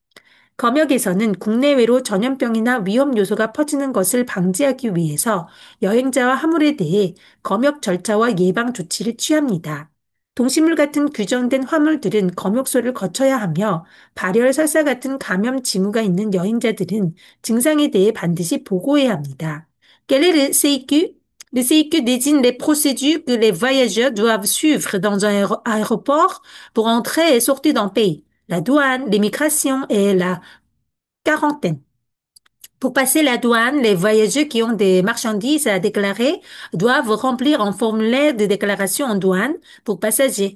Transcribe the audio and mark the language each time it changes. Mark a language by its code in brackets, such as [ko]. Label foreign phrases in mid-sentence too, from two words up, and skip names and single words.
[ko] 검역에서는 국내외로 전염병이나 위험 요소가 퍼지는 것을 방지하기 위해서 여행자와 화물에 대해 검역 절차와 예방 조치를 취합니다. 동식물 같은 규정된 화물들은 검역소를 거쳐야 하며 발열, 설사 같은 감염 징후가 있는 여행자들은 증상에 대해 반드시 보고해야 합니다. [fr] Quel est le CIQ? Le CIQ désigne les procédures que les voyageurs doivent suivre dans un aéroport pour entrer et sortir d'un pays. La douane, l'immigration et la quarantaine. Pour passer la douane, les voyageurs qui ont des marchandises à déclarer doivent remplir un formulaire de déclaration en douane pour passagers.